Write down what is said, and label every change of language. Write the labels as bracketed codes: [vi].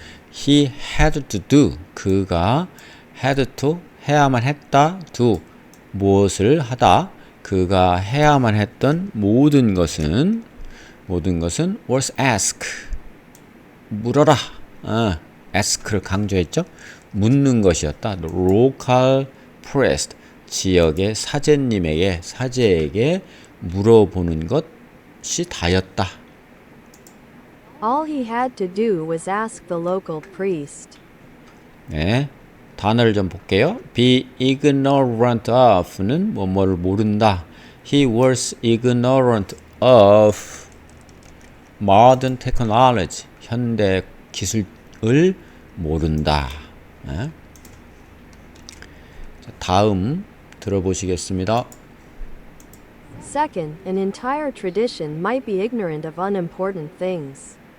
[en] he had to do, [ko] 그가 [en] had to, [ko] 해야만 했다, do, 무엇을 하다, 그가 해야만 했던 모든 것은 [en] was ask, [ko] 물어라. ask를 강조했죠. 묻는 것이었다. [en] The local priest, [ko] 지역의 사제에게 물어보는 것이 다였다. [en] All he had to do was ask the local priest. [ko] 네, 단어를 좀 볼게요. be ignorant of는 뭐뭐를 모른다. [en] He was ignorant of modern technology, [ko] 현대 기술을 모른다. 네. 자, 다음 들어보시겠습니다. [en] Second, an entire tradition might be ignorant of unimportant things.